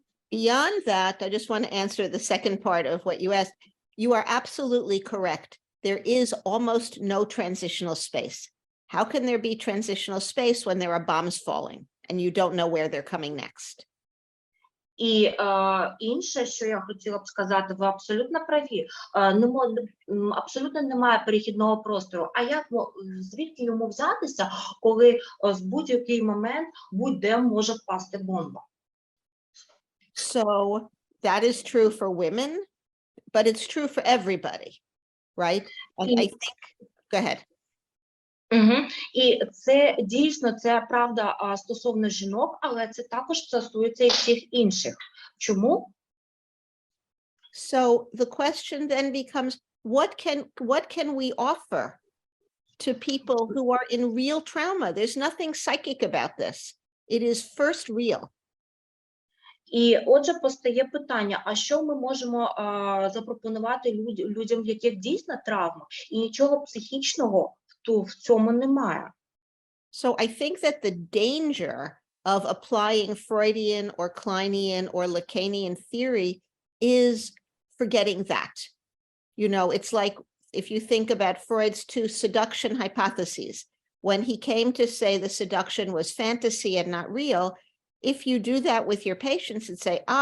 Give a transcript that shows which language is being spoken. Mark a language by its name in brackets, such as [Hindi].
[English] Beyond that, I just want to answer the second part of what you asked. You are absolutely correct. There is almost no transitional space. How can there be transitional space when there are bombs falling and you don't know where they're coming next? [Ukrainian] І інше, що я хотіла б сказати, ви абсолютно праві. Абсолютно немає перехідного простору. А як звідки йому взятися, коли в будь-який момент будь-де може впасти бомба? [English] So that is true for women, but it's true for everybody, right? And I think, go ahead. [Ukrainian] І це дійсно, це правда стосовно жінок, але це також стосується і всіх інших. Чому? [English] So the question then becomes, what can we offer to people who are in real trauma? There's nothing psychic about this. It is first real. [Ukrainian] І отже, постає питання, а що ми можемо запропонувати людям, в яких дійсно травма, і нічого психічного в цьому немає. [English] So I think that the danger of applying Freudian or Kleinian or Lacanian theory is forgetting that. It's like if you think about Freud's two seduction hypotheses, when he came to say the seduction was fantasy and not real, if you do that with your patients and say,